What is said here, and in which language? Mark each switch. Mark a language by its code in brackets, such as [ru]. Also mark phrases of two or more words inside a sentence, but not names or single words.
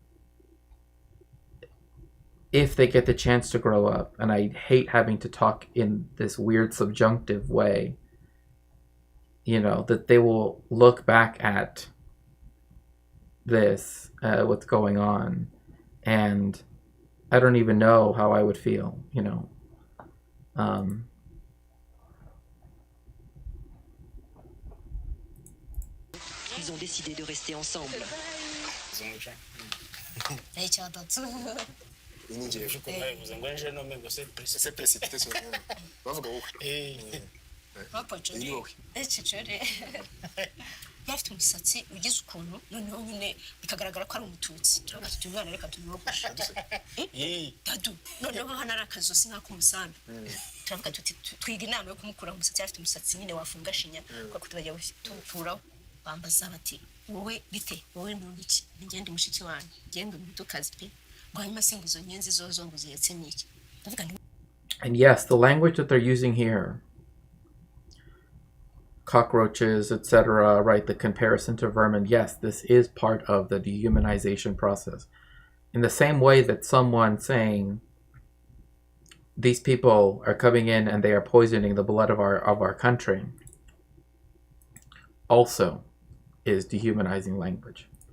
[en] if they get the chance to grow up, and I hate having to talk in this weird subjunctive way, you know, that they will look back at this, what's going on, and I don't even know how I would feel, you know. [fr] Ils ont décidé de rester ensemble. [rw] yafite umusatsi ugize ukuntu noneho nyine bikagaragara ko ari umututsi turavuga tuti umwana reka tumwogoshe dadu noneho hano ari akazosi nk'ak'umusambi turavuga tuti twiga inama yo kumukura umusatsi afite umusatsi nyine wafunga shinya kuko tubajya tuturaho bambaza bati wowe bite wowe n'undi ngende mushiki wanyu ngende umutukazi pe ngo hanyuma singizo nyenzi zozo ngo ziyetse niki ndavuga. [en] And yes, the language that they're using here, cockroaches, etc., right, the comparison to vermin, yes, this is part of the dehumanization process. In the same way that someone saying these people are coming in and they are poisoning the blood of our country also is dehumanizing language.